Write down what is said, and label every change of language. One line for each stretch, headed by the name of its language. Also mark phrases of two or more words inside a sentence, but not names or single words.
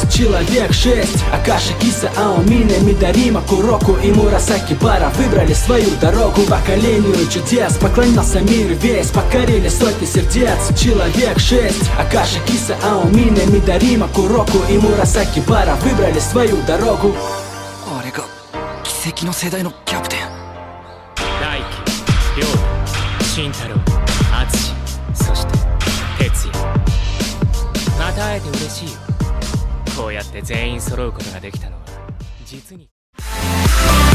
Russian: Человек 6, Акаши, Киса, Аомина, Мидарима, Куроку и Мурасаки Бара выбрали свою дорогу. Поколению чудес поклонялся мир весь, покорили сотни сердец. Человек 6, Акаши, Киса, Аомина, Мидарима, Куроку и Мурасаки Бара выбрали свою дорогу.
Japanese: あれが奇跡の世代のキャプテン。大輝、亮太、慎太郎、敦そして哲也。また会えて嬉しいよ。こうやって全員揃うことができたのは実に。